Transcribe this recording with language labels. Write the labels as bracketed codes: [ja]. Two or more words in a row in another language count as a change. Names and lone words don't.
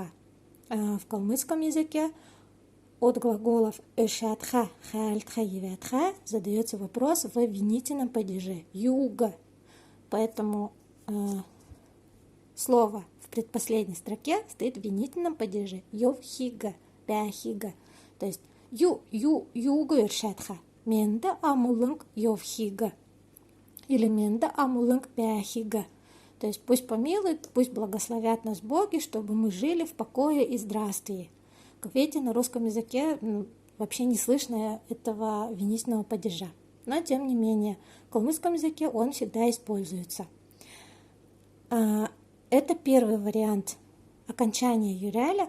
[ru] В калмыцком языке от глаголов «эшатха», «хайрлтха», «евятха» задается вопрос в винительном падеже «юга». Поэтому слово в предпоследней строке стоит в винительном падеже «йовхига», «бяхига». То есть [xal] «юга эшатха», «менда амулынг йовхига» [ru] или [xal] «менда амулынг бяхига». [ru] То есть пусть помилуют, пусть благословят нас боги, чтобы мы жили в покое и здравствии. Как видите, на русском языке вообще не слышно этого винительного падежа. Но, тем не менее, в калмыцком языке он всегда используется. Это первый вариант окончания юряля.